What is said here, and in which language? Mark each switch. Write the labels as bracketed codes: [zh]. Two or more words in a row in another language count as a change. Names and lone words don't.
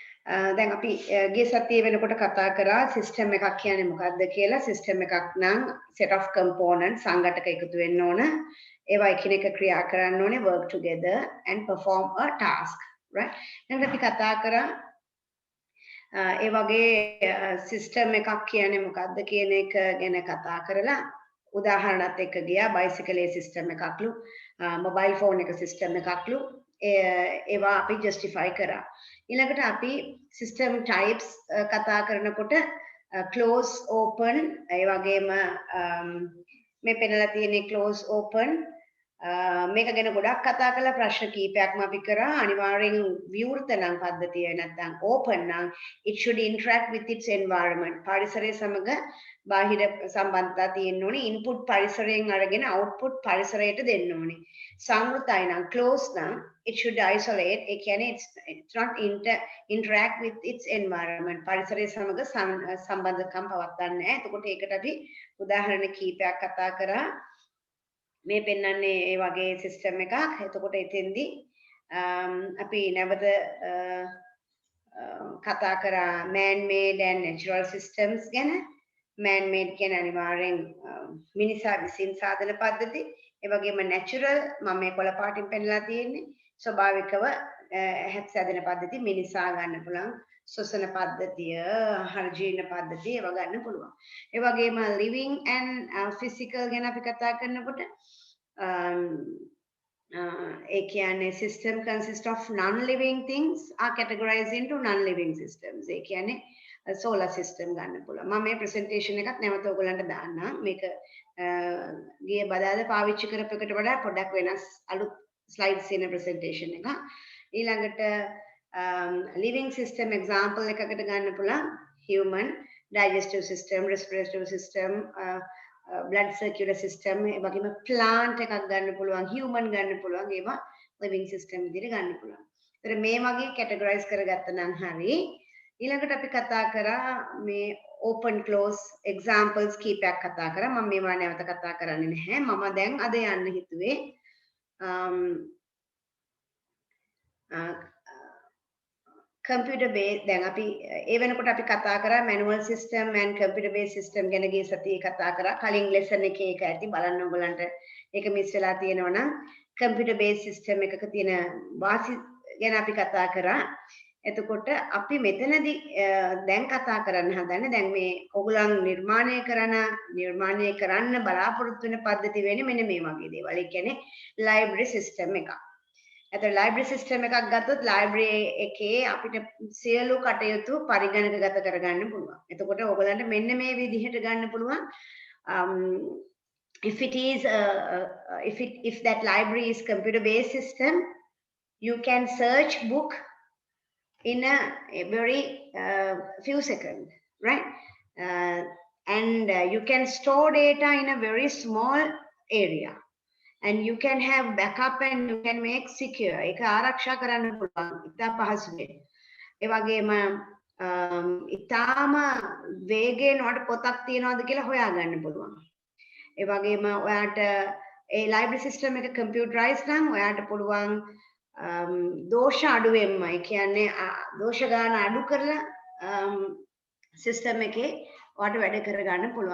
[si] දැන් අපි ගිය සතියේ වෙනකොට කතා කරා සිස්ටම් එකක් කියන්නේ මොකක්ද කියලා. සිස්ටම් එකක් නම් [en] set of components [si] සංඝටක එකතු වෙන්න ඕන. ඒවා එකිනෙක ක්‍රියා කරන්න ඕනේ, [en] work together and perform a task, right? [si] දැන් අපි කතා කරා ඒ වගේ සිස්ටම් එකක් කියන්නේ මොකක්ද කියන එක ගැන කතා කරලා උදාහරණත් එක්ක ගියා. බයිසිකලේ සිස්ටම් එකක්ලු, [en] mobile phone [si] එක සිස්ටම් එකක්ලු, ඒවා අපි ජස්ටිෆයි කරා. ඊළඟට අපි [en] system types [si] කතා කරනකොට [en] close open, [si] ඒ වගේම මේ පෙන්නලා තියෙන්නේ [en] close open, [si] මේක ගැන ගොඩක් කතා කරලා ප්‍රශ්න කීපයක්ම අපි කරා. අනිවාර්යෙන් විවෘත නම් පද්ධතිය නැත්නම් ඕපන් නම් [en] it should interact with its environment. [si] පරිසරය සමග බාහිර සම්බන්ධතා තියෙන්න ඕනේ. ඉන්පුට් පරිසරයෙන් අරගෙන අවුට්පුට් පරිසරයට දෙන්න ඕනේ. සංවෘතයි නම් close නම් [en] it should isolate. [si] ඒ කියන්නේ [en] it's not interact with its environment. [si] පරිසරය සමග සම්බන්ධකම් පවත්වන්නේ නැහැ. එතකොට ඒකට අපි උදාහරණ කීපයක් කතා කරා. මේ පෙන්වන්නේ ඒ වගේ සිස්ටම් එකක්. එතකොට එතෙන්දී අපි නැවත කතා කරා [en] man made and natural systems [si] ගැන. [en] man made [si] කියන්නේ අනිවාර්යෙන් මිනිසා විසින් සාධන පද්ධති. ඒ වගේම natural මම මේ කොළ පාටින් පෙන්නලා තියෙන්නේ ස්වභාවිකව හැදෙන පද්ධති. මිනිසා ගන්න පුළුවන් ශ්වසන පද්ධතිය, ආහාර ජීර්ණ පද්ධතිය ඒවා ගන්න පුළුවන්. ඒ වගේම [en] living and physical [si] ගැන අපි කතා කරනකොට ඒ කියන්නේ [en] system consist of non-living things are categorized into non-living systems. [si] ඒ කියන්නේ [en] solar system [si] ගන්න පුළුවන්. මම මේ presentation එකත් නැවත ඔයගලන්ට දාන්නම්. මේක ගිය බදාද පාවිච්චි කරපු එකට වඩා පොඩක් වෙනස් අලුත් slides තියෙන presentation එක. [en] ඊළඟට living system example [si] එකකට ගන්න පුළුවන් [en] human digestive system, respiratory system, blood circular system, [si] ඒ වගේම plant එකක් ගන්න පුළුවන්, human ගන්න පුළුවන්. ඒවා [en] living system [si] විදිහට ගන්න පුළුවන්. ඒතර මේ වගේ categorize කරගත්ත නම් හරි. ඊළඟට අපි කතා කරා මේ [en] open close examples [si] කීපයක් කතා කරා. මම මේවා නැවත කතා කරන්නේ නැහැ. මම දැන් අද යන්න හිතුවේ [en] computer based. [si] දැන් අපි ඒ වෙනකොට අපි කතා කරා [en] manual system and computer based system [si] ගැන ගිය සතියේ කතා කරා. කලින් lesson එකේ ඒක ඇති බලන්න ඔයගලන්ට ඒක මිස් වෙලා තියෙනවා නම් [en] computer based system [si] එකක තියෙන වාසි ගැන අපි කතා කරා. එතකොට අපි මෙතනදී දැන් කතා කරන්න හදන්නේ දැන් මේ ඔයගලන් නිර්මාණය කරන්න බලාපොරොත්තු වෙන පද්ධති වෙන්නේ මෙන්න මේ වගේ දේවල්. ඒ කියන්නේ [en] library system [si] එකක්. එතකොට [en] library system [si] එකක් ගත්තොත් library එකේ අපිට සියලු කටයුතු පරිගණකගත කරගන්න පුළුවන්. එතකොට ඔයගලන්ට මෙන්න මේ විදිහට ගන්න පුළුවන්. [en] If that library is computer based system, you can search book in a very few seconds, right? And you can store data in a very small area. And you can have backup and you can make secure. [si] ඒක ආරක්ෂා කරන්න පුළුවන්. ඉතා පහසුවෙන්. ඒ වගේම ඉතාම වේගයෙන් ඔයාලට පොතක් තියනවාද කියලා හොයාගන්න පුළුවන්. ඒ වගේම ඔයාලට ඒ [en] library system [si] එක computerized නම් ඔයාලට පුළුවන් දෝෂ අඩුවෙන්ම, ඒ කියන්නේ දෝෂ ගාන අඩු කරලා system එකේ ඔයාලට වැඩ කරගන්න පුළුවන්.